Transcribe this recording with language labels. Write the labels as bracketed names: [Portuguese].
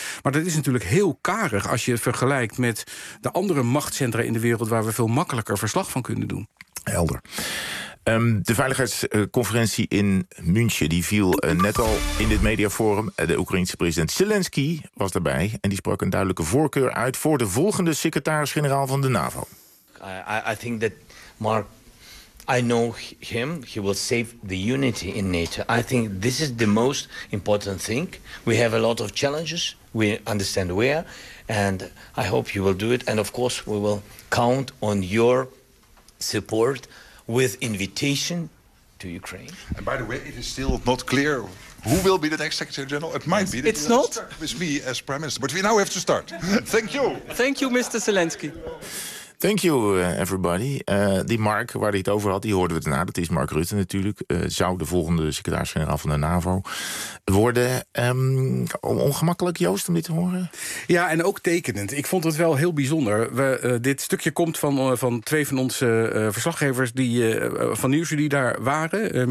[Dutch] Maar dat is natuurlijk heel karig als je het vergelijkt met de andere machtscentra in de wereld waar we veel makkelijker verslag van kunnen doen. Helder. De veiligheidsconferentie in München die viel net al in dit mediaforum. De Oekraïnse president Zelensky was daarbij en die sprak een duidelijke voorkeur uit voor de volgende secretaris-generaal van de NAVO. [English] I think that Mark, I know him. He will save the unity in NATO. I think this is the most important thing. We have a lot of challenges. We understand where, and I hope you will do it. And of course, we will count on your support with invitation to Ukraine. And by the way, it is still not clear who will be the next Secretary General. It might be. It's not. With me as Prime Minister, but we now have to start. Thank you. Thank you, Mr. Zelensky. Thank you, everybody. [Dutch] Die Mark, waar hij het over had, die hoorden we daarna. Dat is Mark Rutte natuurlijk. Zou de volgende secretaris-generaal van de NAVO worden. Ongemakkelijk, Joost, om dit te horen? Ja, en ook tekenend. Ik vond het wel heel bijzonder. Dit stukje komt van twee van onze verslaggevers van Nieuwsuur die daar waren.